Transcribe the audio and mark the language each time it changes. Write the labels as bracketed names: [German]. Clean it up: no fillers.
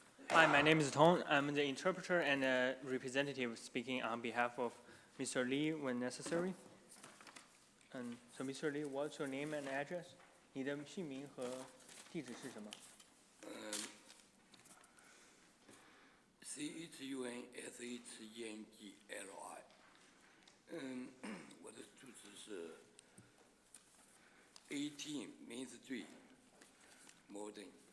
[English] Hi, my name is Tong. I'm the interpreter and representative speaking on behalf of Mr. Lee when necessary. So Mr. Lee, what's your name and address? [Chinese] 你的姓名和地址是什么？ CHUNSHENGLI， 我的住址是18 Main Street, Malden.